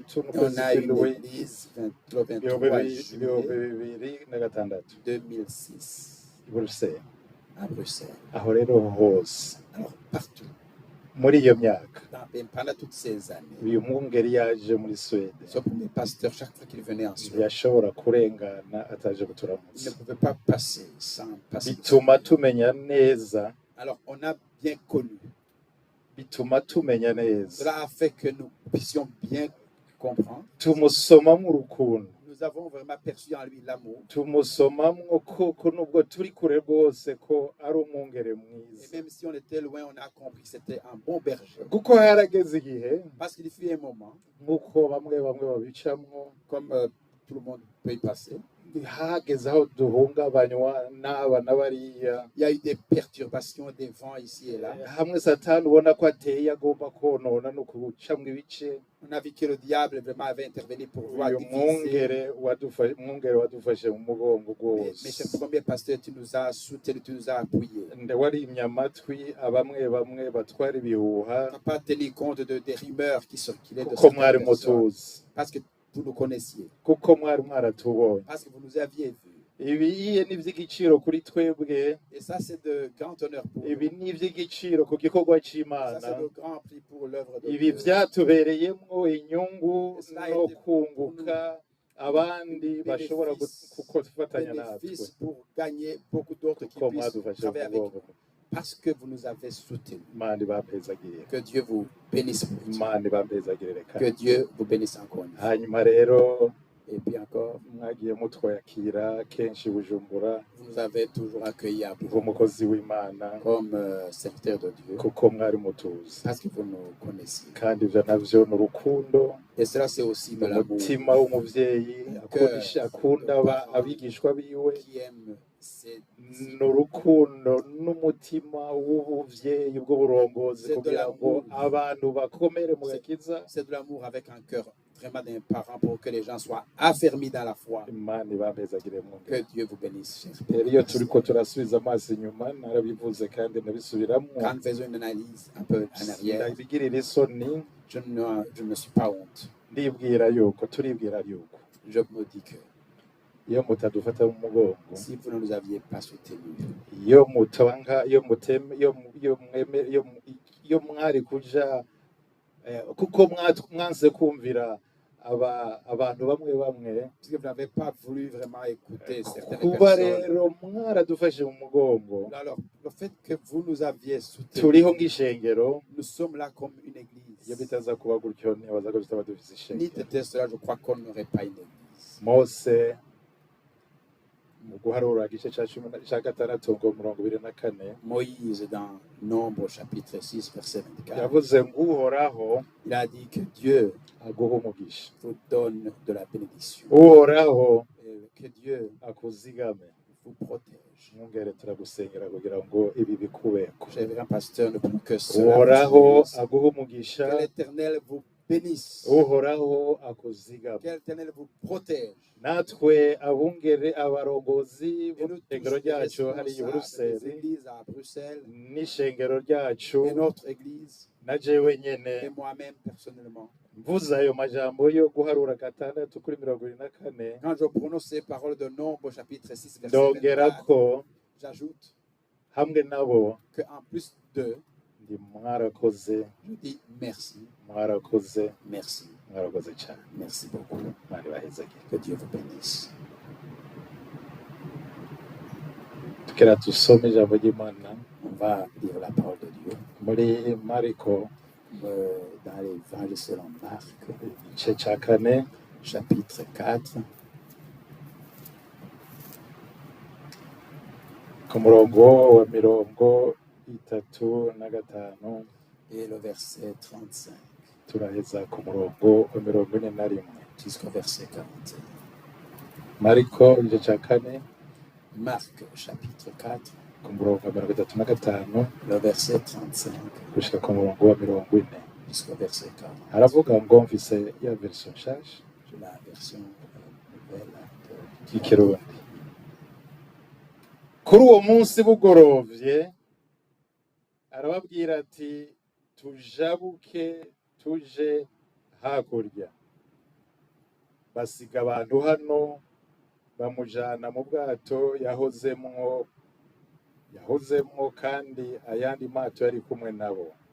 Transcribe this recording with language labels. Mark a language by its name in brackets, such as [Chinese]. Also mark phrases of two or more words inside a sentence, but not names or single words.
[French] Et on [Rundi] n'ukwezi [French] a une [Rundi] kw'indwi [French] église le 23 [Rundi] ibihumbi [French] juillet [Rundi] bibiri na gatandatu 2006 i Buruseli. [French] à Bruxelles. [Rundi] Aho rero hose [French] Alors, partout, [Rundi] muri iyo myaka [French] pendant toutes ces années, [Rundi] uyu mwungeri yaje muri Suède [French] ce premier pasteur, chaque fois qu'il venait en Suède, [Rundi] ntiyashobora kurengana ataje [French] il ne [Rundi] kuturamutsa. [French] pouvait pas passer sans passer. [Rundi] Bituma tumenya neza, [French] Alors, on a bien connu. [Rundi] bituma tumenya neza, [French] Cela a fait que nous puissions bien comprendre. [Rundi] tumusomamwo urukundo, [French] Nous avons vraiment perçu en lui l'amour. [Rundi] tumusomamwo koko nubwo turi kure rwose ko ari umwungere [French] Et [Rundi] mwiza, [French] même si on était loin, on a compris que c'était un bon berger. [Rundi] kuko harageze igihe [French] Parce qu'il fut un moment, [Rundi] nk'uko bamwe babicamwo, [French] comme tout le monde peut y passer, [Rundi] hageze aho duhungabanywa n'aba na bariya, [French] il y a eu des perturbations, des vents ici et là. [Rundi] hamwe Satani ubona ko ateye agomba konona no kucamwo ibice. [French] On a vu que le diable vraiment avait intervenu pour voir [Rundi] Uyu [French] diviser. [Rundi] mwungere wadufashe mu mugongo [French] Mais [Rundi] rwose, [French] ce premier pasteur, tu nous as soutenu, tu nous as appuyés. [Rundi] warimye amatwi bamwe batwara ibihuha, [French] On n'a pas tenu compte des rumeurs qui circulaient de [Rundi] kuko mwari [French] certaines personnes. [Rundi] mutuzi, [French] Parce que vous nous connaissiez. [Rundi] kuko mwari mwaratubonye. [French] Parce que vous nous aviez vus. [Rundi] Ibiye ni iby'igiciro kuri twebwe, [French] Et ça, c'est de grand honneur pour nous. [Rundi] ibi ni iby'igiciro ku gikorwa [French] Ça, [Rundi] c'Imana. [French] c'est de grand prix pour l'œuvre de [Rundi] Ibi [French] Dieu. [Rundi] byatubereyemwo inyungu no kunguka abandi bashobora gufatanya natwe, [French] Bénéfice pour gagner beaucoup d'autres qui [Rundi] kuko [French] puissent [Rundi] mwadufashe mu [French] travailler avec [Rundi] mugongo. [French] nous. Parce que vous nous avez soutenus. [Rundi] Imana ibapezagirire, [French] Que Dieu vous bénisse beaucoup. [Rundi] Imana ibapezagirire [French] Que [Rundi] kandi. [French] Dieu vous bénisse encore une fois. [Rundi] Hanyuma rero [French] Et puis encore, [Rundi] mwagiye mutwakira kenshi i Bujumbura [French] vous nous avez toujours accueillis à vous [Rundi] nk'umukozi w'Imana, [French] comme serviteur de Dieu. [Rundi] kuko mwari mutuzi, [French] Parce que vous nous connaissiez. [Rundi] kandi ivyo navyo ni urukundo, [French] Et cela, c'est aussi de l'amour [Rundi] umutima w'umuvyeyi akunda abigishwa biwe, [French] qui aime ses [Rundi] ni urukundo n'umutima w'ubuvyeyi bw'uburongozi kugira ngo abantu bakomere mu gakiza. [French] C'est de l'amour avec un cœur vraiment d'un parent pour que les gens soient affermis dans la foi. [Rundi] Imana ibambezagire mu [French] Que Dieu vous bénisse, chers [Rundi] rero iyo turiko turasubiza amaso inyuma, narabivuze kandi ndabisubiramwo, [French] Quand nous faisons une analyse un peu en arrière, [Rundi] ndabigirira isoni, [French] je ne suis pas honte. [Rundi] turibwira yuko [French] Je me dis que [Rundi] iyo mutadufata mu mugongo, [French] si vous ne nous aviez pas soutenus, [Rundi] iyo mutanga, iyo mwari kuja kuko mwanze kumvira abantu bamwe [French] parce que vous n'avez pas voulu vraiment écouter certaines [Rundi] kuba [French] personnes. [Rundi] rero mwaradufashe mu mugongo, [French] Alors, le fait que vous nous aviez soutenus, [Rundi] turiho nk'ishengero. [French] nous sommes là comme une [Rundi] Iyo [French] église. [Rundi] bitaza kuba gutyo ntibaza ko tutaba dufise Ni ishengero. [French] était cela, je crois qu'on n'aurait pas une église. [Rundi] Mose mu guharura igice ca gatandatu ngo 24 [French] Moïse, dans Nombre chapitre 6, verset 24, [Rundi] yavuze ngo Uhoraho [French] il a dit que Dieu [Rundi] aguha umugisha, [French] vous donne de la bénédiction. [Rundi] Uhoraho [French] Et que Dieu [Rundi] akuzigame. [French] vous protège. [Rundi] Mwungere turagusengera kugira ngo ibi bikubeko. [French] J'ai vu un pasteur ne peut que cela. [Rundi] Uhoraho aguha umugisha, [French] Que l'Éternel vous bénisse. [Rundi] uhoraho akuzigama [French] Que l'Éternel vous protège. [Rundi] natwe abungere abarongozi [French] Et nous [Rundi] b'ishengero [French] tous les [Rundi] ryacu hariya i [French] responsables des [Rundi] buruseli [French] églises à Bruxelles [Rundi] n'ishengero ryacu [French] et notre église [Rundi] na jewe [French] et [Rundi] nyene [French] moi-même personnellement. [Rundi] mvuze ayo majambo yo guharura gatandatu kuri 24 [French] Quand je prononce ces paroles de Nombre chapitre 6 verset [Rundi] ndongera [French] 24, [Rundi] ko [French] j'ajoute [Rundi] hamwe nabo [French] qu'en plus de, [Rundi] ndi mwarakoze [French] je dis merci, [Rundi] mwarakoze [French] merci, [Rundi] mwarakoze cyane [French] merci beaucoup. [Rundi] mani bahezagire [French] Que Dieu vous bénisse. [Rundi] tukera dusome ijambo ry'imana [French] On va lire la parole de Dieu [Rundi] muri mariko [French] dans l'évangile selon Marc, [Rundi] igice cya kane [French] chapitre 4, [Rundi] ku murongo wa 35 [French] et le verset 35 [Rundi] turaheza ku murongo wa 41 [French] jusqu'au verset 41. [Rundi] mariko igice cya kane [French] Marc, chapitre 4, [Rundi] ku murongo wa 35 [French] le verset 35 [Rundi] gushika ku murongo wa 40 [French] jusqu'au verset 40. [Rundi] haravuga ngo mfise ya version nshasha [French] C'est la version nouvelle [Rundi] y'ikirundi kuri uwo munsi bugorovye arababwira ati tujabuke tuje hakurya basiga abantu hano bamujana mu bwato yahozemwo kandi ayandi mato yari kumwe nabo